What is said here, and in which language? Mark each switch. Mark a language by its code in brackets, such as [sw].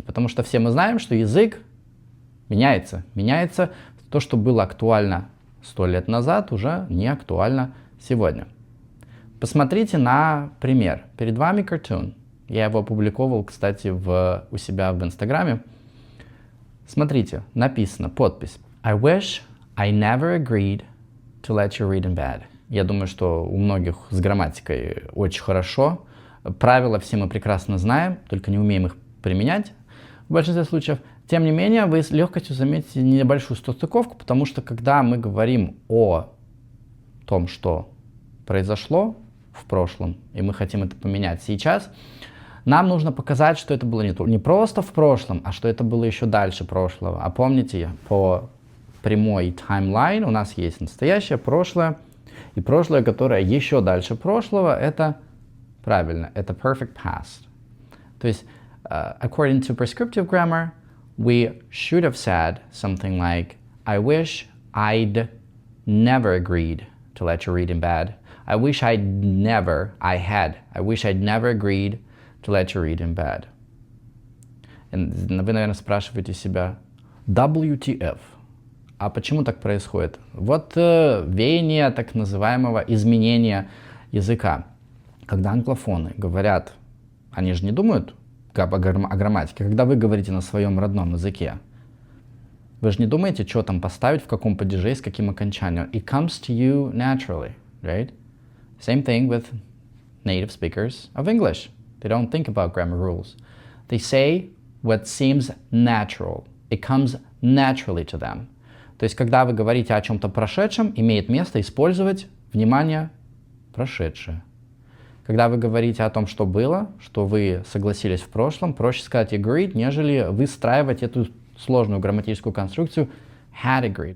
[ru] Потому что все мы знаем, что язык меняется. Меняется. То, что было актуально 100 лет назад, уже не актуально сегодня. Посмотрите на пример. Перед вами cartoon. Я его опубликовал, кстати, у себя в Инстаграме. Смотрите, написано, подпись. [en] I wish I never agreed to let you read in bed. [ru] Я думаю, что у многих с грамматикой очень хорошо. Правила все мы прекрасно знаем, только не умеем их применять в большинстве случаев. Тем не менее, вы с легкостью заметите небольшую состыковку, потому что когда мы говорим о том, что произошло в прошлом, и мы хотим это поменять сейчас, нам нужно показать, что это было не просто в прошлом, а что это было еще дальше прошлого. А помните, по прямой таймлайн у нас есть настоящее, прошлое, и прошлое, которое еще дальше прошлого, это правильно, это perfect past. То есть, [en] according to prescriptive grammar, we should have said something like, I wish I'd never agreed to let you read in bed. I wish I wish I'd never agreed to let you read in bed. [ru] Вы, наверное, спрашиваете себя, WTF? А почему так происходит? Вот веяние так называемого изменения языка. Когда англофоны говорят, они же не думают о грамматике. Когда вы говорите на своем родном языке, вы же не думаете, что там поставить, в каком падеже, с каким окончанием. [en] It comes to you naturally, right? Same thing with native speakers of English. They don't think about grammar rules. They say what seems natural. It comes naturally to them. [ru] То есть, когда вы говорите о чем-то прошедшем, имеет место использовать, внимание, прошедшее. Когда вы говорите о том, что было, что вы согласились в прошлом, проще сказать agreed, нежели выстраивать эту сложную грамматическую конструкцию had agreed.